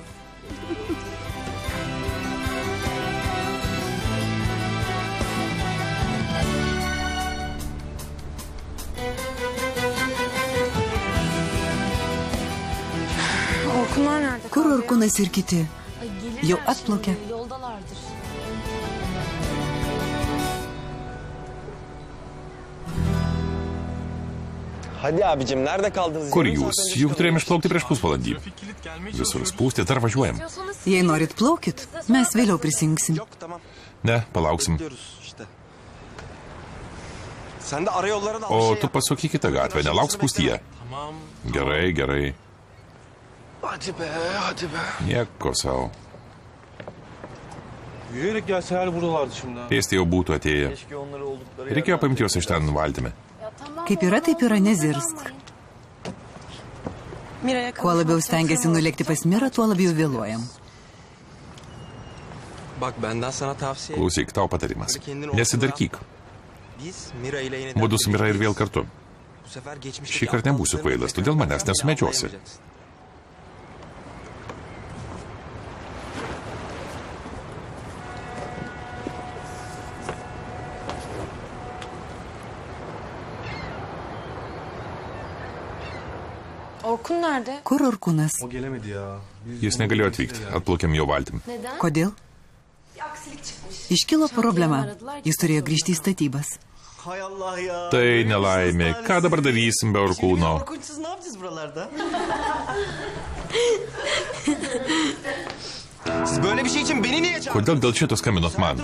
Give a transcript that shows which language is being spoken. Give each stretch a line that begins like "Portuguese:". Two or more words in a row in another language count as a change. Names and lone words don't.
Lithuanian: Kur Orkūnas ir kiti? Jau atplaukė.
Turkish: Hadi abicim, nerede kaldınız?
Lithuanian: Kur jūs? Juk turėjome išplaukti prieš pusvalandį. Visur spūsti, dar važiuojam. Jei norit plaukit, mes vėliau prisijungsim. Ne, palauksim. O tu pasuk į kitą gatvę, nelauk spūstyje. Gerai, gerai.
Turkish: Hadi be.
Lithuanian: Nieko savo.
Turkish: Yürüyerek gelse her buralardı şimdi.
Lithuanian: Pėsti jau būtų atėję. Reikėjo paimti juos iš ten valtimi. Kaip yra, taip yra, nezirsk. Kuo labiau stengiasi nulėkti pas Mirą, tuo labiau vėluojam. Klausyk, tau patarimas. Nesidarkyk. Mudu su Mira ir vėl kartu. Šį kartą nebūsiu kvailas, todėl manęs nesumedžiosi.
Turkish: Orkun nerede?
Lithuanian: Kur Orkūnas? Jis negalėjo atvykti, atplaukėm jo valtim. Kodėl? Iškilo problema. Jis turėjo grįžti į statybas. Tai nelaimė. Ką dabar darysim be Orkūno? Kodėl dėl šito skambinot man?